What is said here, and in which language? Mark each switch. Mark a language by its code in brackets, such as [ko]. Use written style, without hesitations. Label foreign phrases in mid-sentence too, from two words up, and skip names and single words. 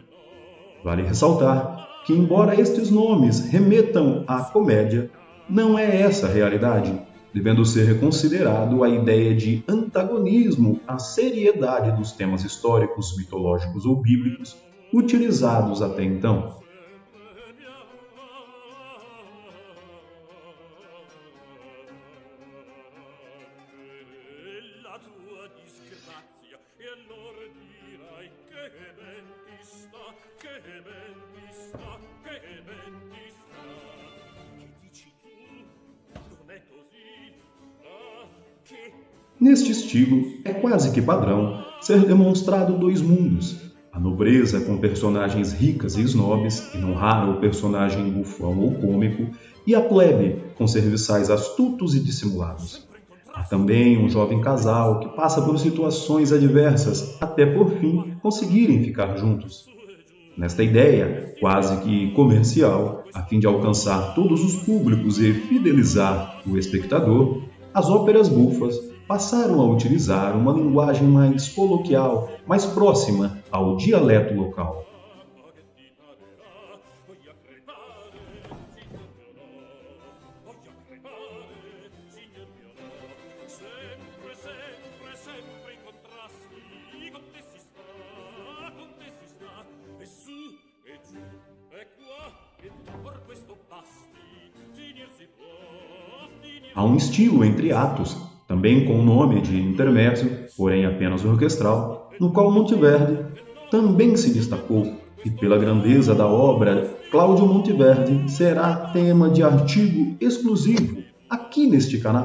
[pt] Vale ressaltar que, embora estes nomes remetam à comédia, não é essa a realidade, devendo ser considerado a ideia de antagonismo à seriedade dos temas históricos, mitológicos ou bíblicos utilizados até então. [it] La tua disgrazia, e allora dirai che ben ti sta, che ben ti sta, che ben ti sta. Che dici tu? Non è così? Ah, che... [pt] Neste estilo, é quase que padrão ser demonstrado dois mundos: a nobreza com personagens ricas e snobs, e não raro o personagem bufão ou cômico, e a plebe com serviçais astutos e dissimulados. Há também um jovem casal que passa por situações adversas até por fim conseguirem ficar juntos. Nesta ideia, quase que comercial, a fim de alcançar todos os públicos e fidelizar o espectador, as óperas bufas passaram a utilizar uma linguagem mais coloquial, mais próxima ao dialeto local. [it] Sempre in contrasti, con te si sta, e su e giù, e qua e là, por questo basti, finir si può. [pt] Há um estilo entre atos, também com o nome de intermezzo, porém apenas orquestral, no qual Monteverdi também se destacou, e pela grandeza da obra, Cláudio Monteverdi será tema de artigo exclusivo aqui neste canal.